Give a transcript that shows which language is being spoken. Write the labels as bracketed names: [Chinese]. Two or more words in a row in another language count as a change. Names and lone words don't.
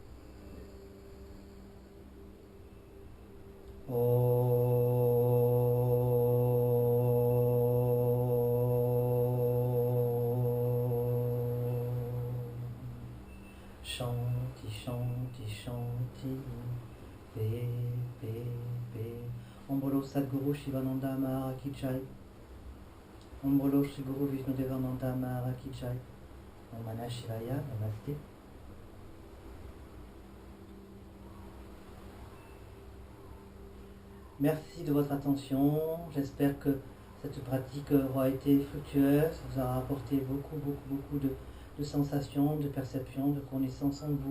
[Sanskrit] Shanti, Shanti, Shanti, Pe, Pe, Pe. Om Bolo Sadguru Shivananda Mahara Ki Jai. Om Bolo Shri Guru Vishnudevananda Mahara Ki Jai. Om Namah Shivaya, Namaste. [French] Merci de votre attention. J'espère que cette pratique aura été fructueuse, vous aura apporté beaucoup de sensations, de perceptions, de connaissances en vous.